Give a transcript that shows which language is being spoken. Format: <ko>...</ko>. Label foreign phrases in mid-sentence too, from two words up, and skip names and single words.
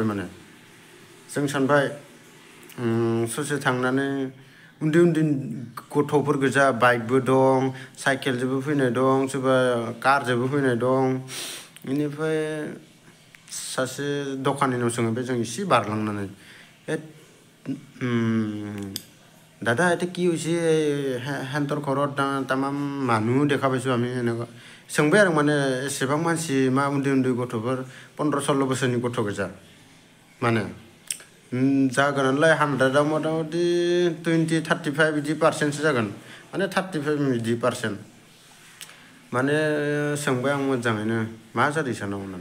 <brx>माने जों सानबाय ससे थांनानै उन्दै उन्दै गथ'फोर गोजा, बाइकबो दं, साइकेलजोंबो फैनाय दं, सोरबा कारजोंबो फैनाय दं। बेनिफ्राय सासे दखानिनाव सोंबाय जों एसे बारलांनानै,</brx> <as>দাদা এটা কি হৈছে, হেণ্টৰ ঘৰত তামাম মানুহ দেখা পাইছোঁ আমি, এনেকুৱা</as> <brx>सोंबाय आरो। माने एसेबां मानसि मा उन्दै उन्दै गथ'फोर 15-16 बोसोरनि गथ' गोजा, माने जागोनालाय 100आव मथा-मथि 20-35 बिदि पारसेन्टसो जागोन, माने 35 बिदि पारसेन्ट। माने सोंबाय आं मोजाङैनो, मा जादों सानाव होननानै।</brx>